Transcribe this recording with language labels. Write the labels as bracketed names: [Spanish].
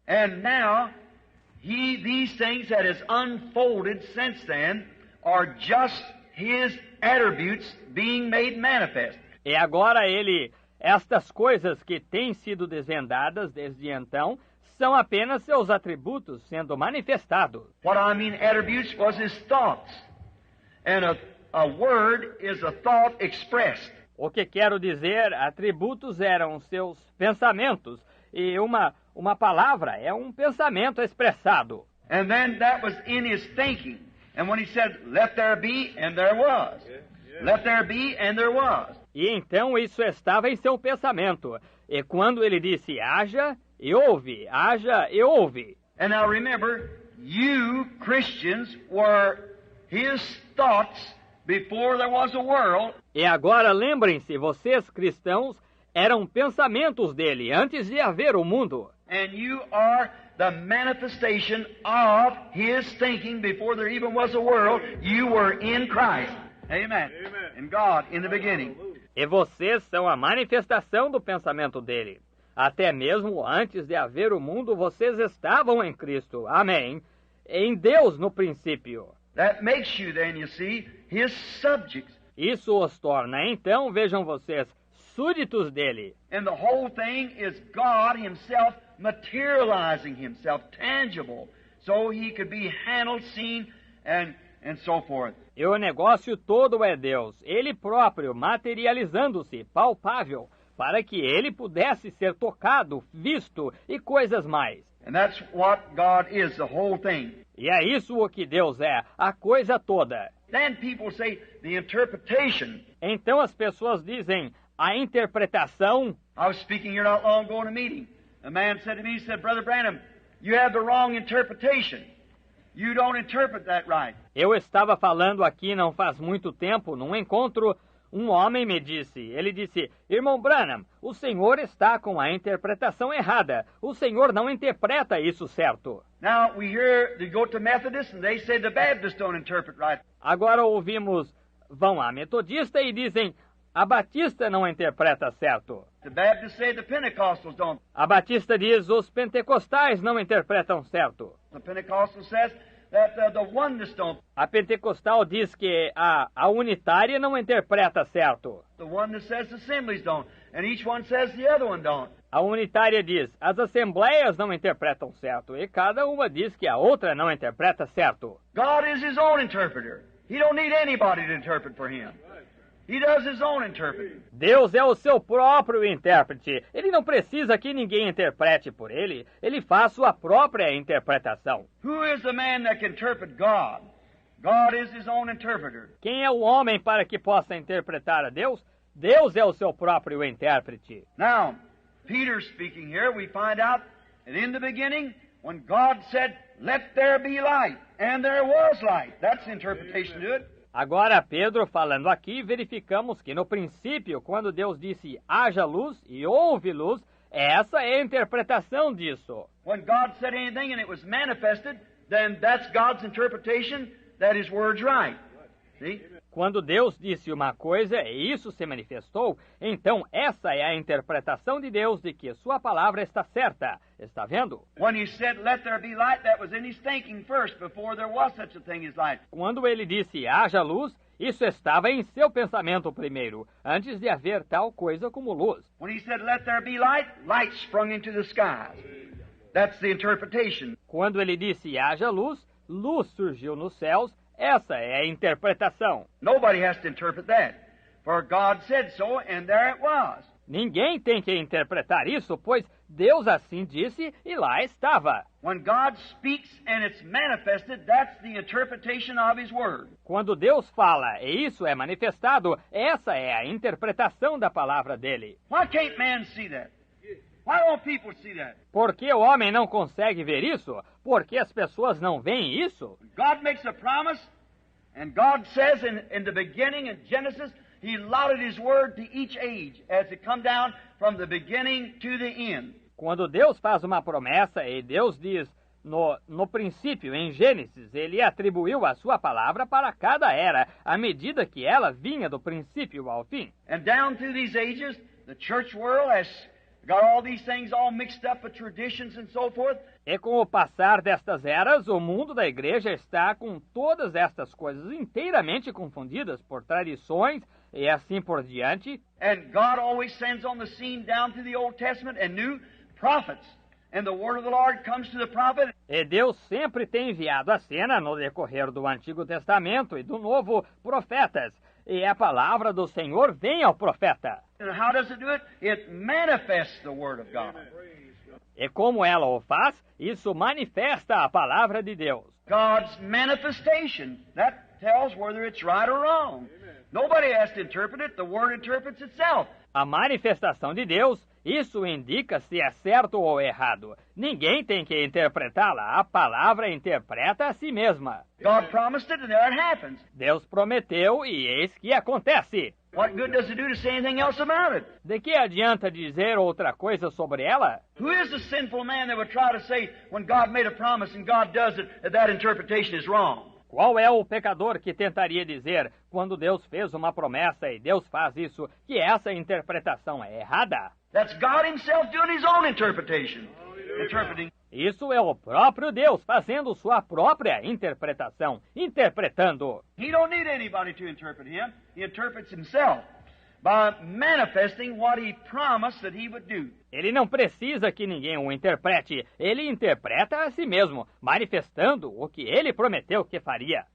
[English] And now, these things that has unfolded since then are just His attributes being made manifest. [Portuguese] E agora estas coisas que têm sido desvendadas desde então, são apenas seus atributos sendo manifestados. [English] What I mean attributes was His thoughts. And a word is a thought expressed. [Portuguese] O que quero dizer, atributos eram seus pensamentos, e uma palavra é um pensamento expressado. [English] And then that was in His thinking. And when He said, "Let there be," and there was. Let there be, and there was. [Portuguese] E então isso estava em seu pensamento. E quando ele disse, haja e houve, haja e houve. [English] And now remember, you Christians were His thoughts before there was a world. [Portuguese] E agora lembrem-se, vocês cristãos eram pensamentos dele antes de haver o mundo. [English] And you are the manifestation of His thinking before there even was a world. You were in Christ. Amen. In God, in the beginning. [Portuguese] E vocês são a manifestação do pensamento dele. Até mesmo antes de haver o mundo, vocês estavam em Cristo. Amém. Em Deus no princípio. [English] That makes you then, you see, His subjects. [Portuguese] Isso os torna, então, vejam vocês, súditos dele. [English] And the whole thing is God Himself materializing Himself, tangible, so He could be handled, seen, and so forth. [Portuguese] E o negócio todo é Deus, Ele próprio materializando-se, palpável, para que Ele pudesse ser tocado, visto e coisas mais. [English] And that's what God is, the whole thing. [Portuguese] E é isso o que Deus é, a coisa toda. [English] Then people say the interpretation. [Portuguese] Então as pessoas dizem, a interpretação. [English] I was speaking here not long ago in a meeting. A man said to me, he said, "Brother Branham, you have the wrong interpretation. You don't interpret that right." [Portuguese] Eu estava falando aqui não faz muito tempo, num encontro, um homem me disse, ele disse, "Irmão Branham, o senhor está com a interpretação errada. O senhor não interpreta isso certo." [English] Now we hear they go to Methodists and they say the Baptists don't interpret right. [Portuguese] Agora ouvimos, vão a metodista e dizem, a batista não interpreta certo. [English] The Baptists say the Pentecostals don't. [Portuguese] A batista diz, os pentecostais não interpretam certo. [English] The Pentecostal says that the oneness don't. [Portuguese] A pentecostal diz que a unitária não interpreta certo. [English] The oneness says the assemblies don't, and each one says the other one don't. [Portuguese] A unitária diz, as assembleias não interpretam certo, e cada uma diz que a outra não interpreta certo. [English] God is His own interpreter. He don't need anybody to interpret for Him. He does His own interpreting. [Portuguese] Deus é o seu próprio intérprete. Ele não precisa que ninguém interprete por ele. Ele faz sua própria interpretação. [English] Who is the man that can interpret God? God is His own interpreter. [Portuguese] Quem é o homem para que possa interpretar a Deus? Deus é o seu próprio intérprete. [English] Now, Peter speaking here, we find out that in the beginning, when God said, "Let there be light," and there was light. That's the interpretation to it. [Portuguese] Agora, Pedro falando aqui, verificamos que no princípio, quando Deus disse haja luz e houve luz, essa é a interpretação disso. [English] When God said anything and it was manifested, then that's God's interpretation that His word's right. See? [Portuguese] Quando Deus disse uma coisa e isso se manifestou, então essa é a interpretação de Deus de que sua palavra está certa. Está vendo? [English] When He said, "Let there be light," that was in His thinking first, before there was such a thing as light. [Portuguese] Quando ele disse haja luz, isso estava em seu pensamento primeiro, antes de haver tal coisa como luz. [English] When He said, "Let there be light," light sprung into the skies. That's the interpretation. [Portuguese] Quando ele disse haja luz, luz surgiu nos céus. Essa é a interpretação. [English] Nobody has to interpret that, for God said so, and there it was. [Portuguese] Ninguém tem que interpretar isso, pois Deus assim disse e lá estava. [English] When God speaks and it's manifested, that's the interpretation of His word. [Portuguese] Quando Deus fala e isso é manifestado, essa é a interpretação da palavra dele. [English] Why can't man see that? Why don't people see that? [Portuguese] Por que o homem não consegue ver isso? Por que as pessoas não veem isso? [English] God makes a promise, and God says in the beginning, in Genesis, He allotted His word to each age as it come down from the beginning to the end. [Portuguese] Quando Deus faz uma promessa e Deus diz no princípio, em Gênesis, Ele atribuiu a sua palavra para cada era, à medida que ela vinha do princípio ao fim. [English] And down through these ages, the church world has got all these things all mixed up with traditions and so forth. [Portuguese] E com o passar destas eras, o mundo da igreja está com todas estas coisas inteiramente confundidas por tradições e assim por diante. [English] And God always sends on the scene down through the Old Testament and new prophets. And the word of the Lord comes to the prophet. [Portuguese] E Deus sempre tem enviado à cena, no decorrer do Antigo Testamento e do Novo, profetas. E a palavra do Senhor vem ao profeta. [English] And how does it do it? It manifests the word of God. [Portuguese] E como ela o faz, isso manifesta a palavra de Deus. [English] God's manifestation, that tells whether it's right or wrong. Nobody has to interpret it, the word interprets itself. [Portuguese] A manifestação de Deus, isso indica se é certo ou errado. Ninguém tem que interpretá-la, a palavra interpreta a si mesma. [English] God promised it and there it happens. [Portuguese] Deus prometeu e eis que acontece. [English] What good does it do to say anything else about it? [Portuguese] De que adianta dizer outra coisa sobre ela? [English] Who is the sinful man that would try to say when God made a promise and God does it, that interpretation is wrong? [Portuguese] Qual é o pecador que tentaria dizer, quando Deus fez uma promessa e Deus faz isso, que essa interpretação é errada? [English] That's God Himself doing His own interpretation. Interpreting. [Portuguese] Isso é o próprio Deus fazendo sua própria interpretação, interpretando. [English] He don't need anybody to interpret Him. He interprets Himself by manifesting what He promised that He would do. [Portuguese] Ele não precisa que ninguém o interprete. Ele interpreta a si mesmo, manifestando o que ele prometeu que faria.